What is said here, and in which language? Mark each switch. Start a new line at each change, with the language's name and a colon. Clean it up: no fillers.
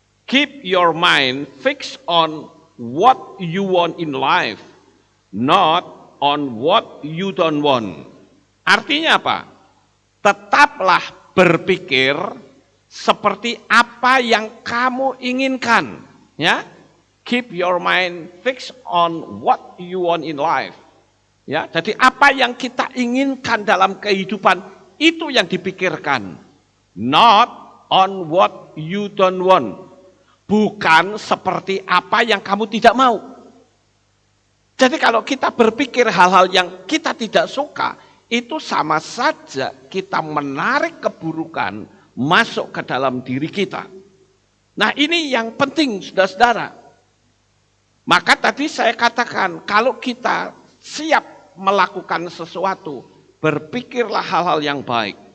English: Keep your mind fixed on what you want in life, not on what you don't want.
Indonesian: Artinya apa? Tetaplah berpikir seperti apa yang kamu inginkan, ya.
English: Keep your mind fixed on what you want in life.
Indonesian: Ya, jadi apa yang kita inginkan dalam kehidupan itu yang dipikirkan.
English: Not on what you don't want.
Indonesian: Bukan seperti apa yang kamu tidak mau. Jadi kalau kita berpikir hal-hal yang kita tidak suka, itu sama saja kita menarik keburukan masuk ke dalam diri kita. Nah ini yang penting, saudara-saudara. Maka tadi saya katakan, kalau kita siap melakukan sesuatu, berpikirlah hal-hal yang baik.